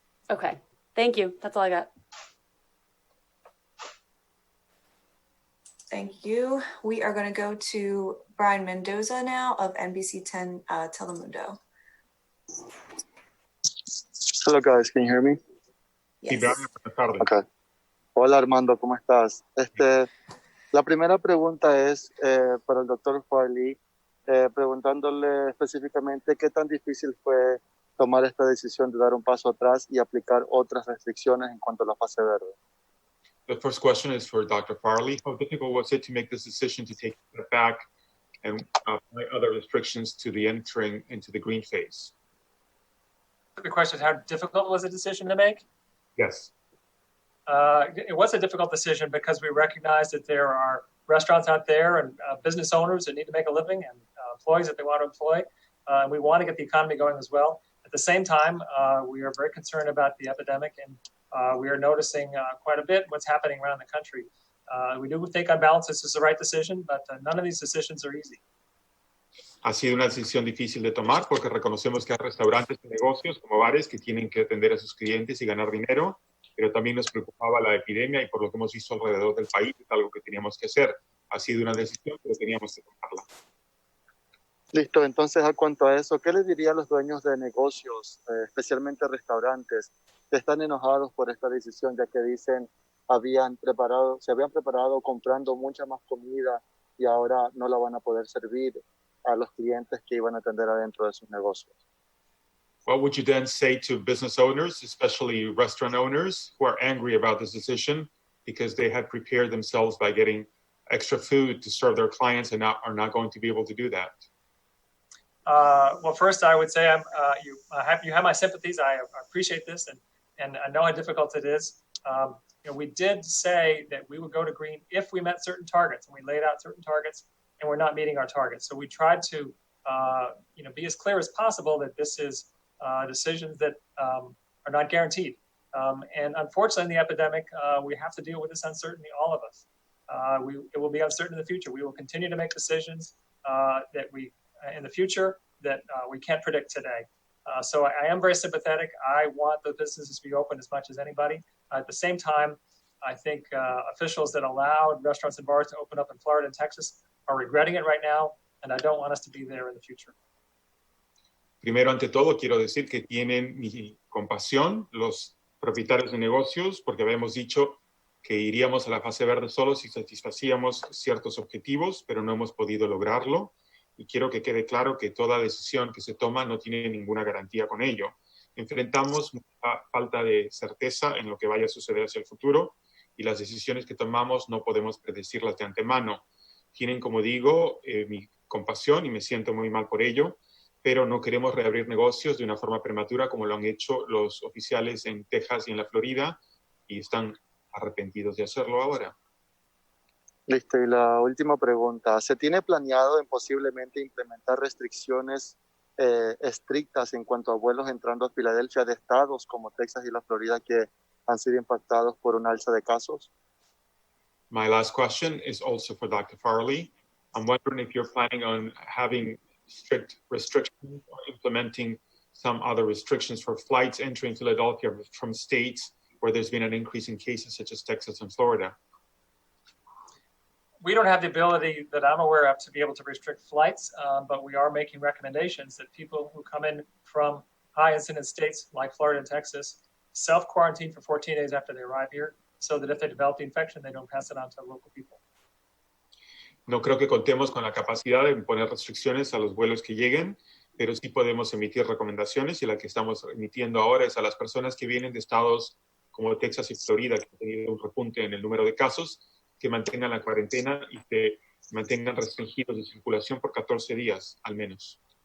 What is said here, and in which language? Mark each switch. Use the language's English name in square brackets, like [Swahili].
[English] Okay, thank you. That's all I got. Thank you. We are going to go to Brian Mendoza now of NBC 10 Telemundo. Hello guys, can you hear me? Yes. Okay. [Spanish] Hola Armando, ¿cómo estás? La primera pregunta es para el doctor Farley, preguntándole específicamente qué tan difícil fue tomar esta decisión de dar un paso atrás y aplicar otras restricciones en cuanto a la fase verde. [English] The first question is for Dr. Farley. How difficult was it to make this decision to take a step back and apply other restrictions to the entering into the green phase? The question is, how difficult was the decision to make? Yes. It was a difficult decision because we recognize that there are restaurants out there and business owners that need to make a living and employees that they want to employ. We want to get the economy going as well. At the same time, we are very concerned about the epidemic, and we are noticing quite a bit what's happening around the country. We do think on balance this is the right decision, but none of these decisions are easy. [Spanish] Ha sido una decisión difícil de tomar porque reconocemos que hay restaurantes y negocios como bares que tienen que atender a sus clientes y ganar dinero, pero también nos preocupaba la epidemia y por lo que hemos visto alrededor del país es algo que teníamos que hacer. Ha sido una decisión, pero teníamos que tomarla. Listo, entonces a cuanto a eso, ¿qué le diría a los dueños de negocios, especialmente restaurantes, que están enojados por esta decisión, ya que dicen se habían preparado comprando mucha más comida y ahora no la van a poder servir a los clientes que iban a atender adentro de sus negocios? [English] What would you then say to business owners, especially restaurant owners, who are angry about this decision because they had prepared themselves by getting extra food to serve their clients and are not going to be able to do that? Well, first I would say you have my sympathies. I appreciate this, and I know how difficult it is. We did say that we would go to green if we met certain targets, and we laid out certain targets, and we're not meeting our targets. So we tried to be as clear as possible that this is decisions that are not guaranteed. And unfortunately, in the epidemic, we have to deal with this uncertainty, all of us. It will be uncertain in the future. We will continue to make decisions that we in the future that we can't predict today. So I am very sympathetic. I want the businesses to be open as much as anybody. At the same time, I think officials that allowed restaurants and bars to open up in Florida and Texas are regretting it right now, and I don't want us to be there in the future. [Spanish] Primero, ante todo, quiero decir que tienen mi compasión los propietarios de negocios, porque habíamos dicho que iríamos a la fase verde solo si satisfacíamos ciertos objetivos, pero no hemos podido lograrlo. Y quiero que quede claro que toda decisión que se toma no tiene ninguna garantía con ello. Enfrentamos mucha falta de certeza en lo que vaya a suceder hacia el futuro y las decisiones que tomamos no podemos predecirlas de antemano. Tienen, como digo, mi compasión y me siento muy mal por ello, pero no queremos reabrir negocios de una forma prematura como lo han hecho los oficiales en Texas y en la Florida y están arrepentidos de hacerlo ahora. Listo, y la última pregunta. ¿Se tiene planeado en posiblemente implementar restricciones estrictas en cuanto a vuelos entrando a Filadelfia de estados como Texas y la Florida que han sido impactados por un alza de casos? [English] My last question is also for Dr. Farley. I'm wondering if you're planning on having strict restrictions or implementing some other restrictions for flights entering Philadelphia from states where there's been an increase in cases such as Texas and Florida. We don't have the ability that I'm aware of to be able to restrict flights, but we are making recommendations that people who come in from high incidence states like Florida and Texas self-quarantine for 14 days after they arrive here so that if they develop the infection, they don't pass it on to local people. [Spanish] No creo que contemos con la capacidad de imponer restricciones a los vuelos que lleguen, pero sí podemos emitir recomendaciones y la que estamos emitiendo ahora es a las personas que vienen de estados como Texas y Florida, que han tenido un repunte en el número de casos, que mantengan la cuarentena y que mantengan restringidos de circulación por 14 días, al menos.